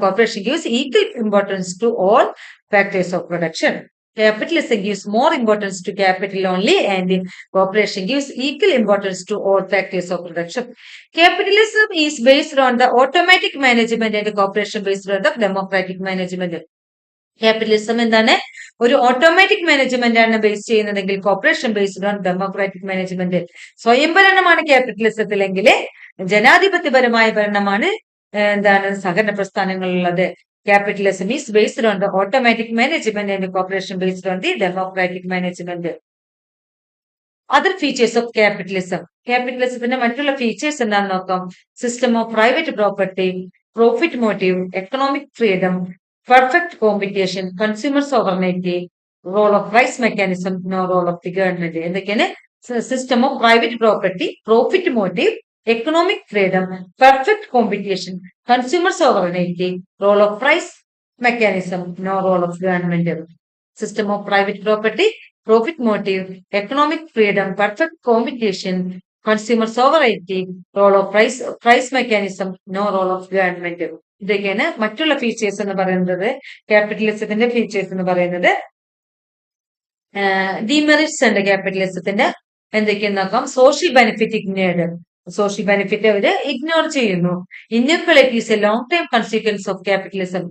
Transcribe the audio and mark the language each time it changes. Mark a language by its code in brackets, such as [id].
[en] Corporation gives equal importance to all factors of production. Capitalism gives more importance to capital only, and cooperation gives equal importance to all factors of production. Capitalism is based on the automatic management and cooperation based on the democratic management. [ml] Capitalism എന്താണ്? ഒരു automatic management ആണ് base ചെയ്യുന്നതെങ്കിൽ [en] Corporation based on democratic management. [ml] സ്വയംഭരണമാണ് ക്യാപിറ്റലിസത്തിലെങ്കിൽ ജനാധിപത്യപരമായ ഭരണമാണ് എന്താണ് സഹകരണ പ്രസ്ഥാനങ്ങളിലുള്ളത്. [en] Capitalism is based on the automatic management and cooperation based on the democratic management. Other features of capitalism. [ml] Capitalismത്തിന്റെ മറ്റുള്ള features എന്താണെന്ന് നോക്കാം. [en] System of private property, profit motive, economic freedom, perfect competition, consumer sovereignty, role of price mechanism, no role of the government. [ml] എന്തൊക്കെയാണ്? [en] System of private property, profit motive, economic freedom, perfect competition, consumer sovereignty, role of price mechanism, no role of government. System of private property, profit motive, economic freedom, perfect competition, consumer sovereignty, role of price mechanism, no role of government. [ml] ഇതൊക്കെയാണ് മറ്റുള്ള features എന്ന് പറയുന്നത്. ക്യാപിറ്റലിസത്തിന്റെ features എന്ന് പറയുന്നത്. Demerits ഉണ്ട് ക്യാപിറ്റലിസത്തിന്റെ. എന്തൊക്കെയെന്ന് നോക്കാം. [en] Social benefit ignored. [ml] Social benefit അവര് ignore ചെയ്യുന്നു. [en] Inequality is a long time consequence of capitalism.